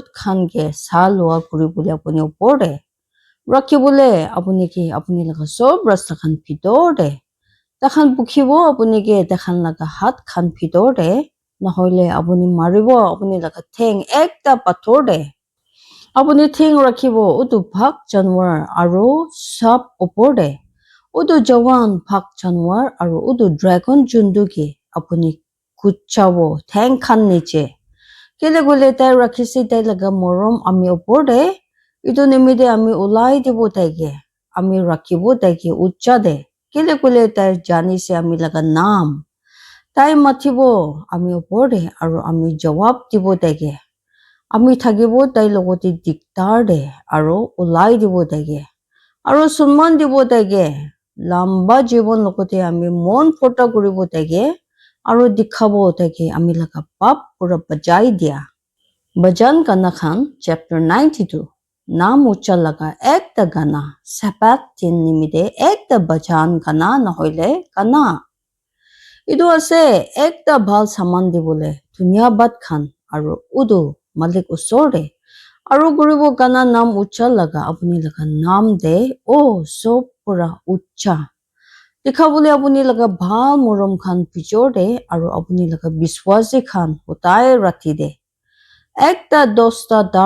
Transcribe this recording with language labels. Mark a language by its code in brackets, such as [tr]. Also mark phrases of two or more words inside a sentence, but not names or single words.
[nag] খানকে চাহ লোৱা কৰিবলৈ আপুনি ওপৰতে ৰাখিবলৈ আপুনি কি আপুনি লগা সব ৰাস্তা খান ভিতৰতে তাখান পুখিব আপুনি কি তাখান লগা হাত খান ভিতৰতে নহলে আপুনি মাৰিব আপুনি লগা ঠেং একটা পাথৰ দে আপুনি ঠেং ৰাখিব উটো ভাগ জানুৱাৰ আৰু সব ওপৰতে উটো জৱান ভাগ জানুৱাৰ আৰু উটো ড্ৰাগন যোনটো কি আপুনি kuchabo thang khan niche kele gule tai rakhisi tai laga morom ami opor de itu nimide ami ulai dibo taige ami rakhibo taige ucha de kele gule tai jani se ami laga naam tai mathibo ami opor de aru ami jawab dibo taige ami thagibo tai logoti diktar de aru ulai dibo taige aru sunman dibo taige lamba jibon lokote ami mon phota kuribo taige aru dikhabo taige ami laga pap pura bajai dia Bhajan Gana Khan chapter 92 Naam ucha laga ekta gana sapat tin nimide ekta bhajan gana nahoile gana Idu ase ekta bhal saman dibole dhunyabat khan aru udu malik usor de aru guribo gana naam ucha laga apuni laga naam de sob pura ucha Dikhabole apuni laga bhal morom khan pichor de aru apuni laga biswasi khan utai rathi de ekta dosta dar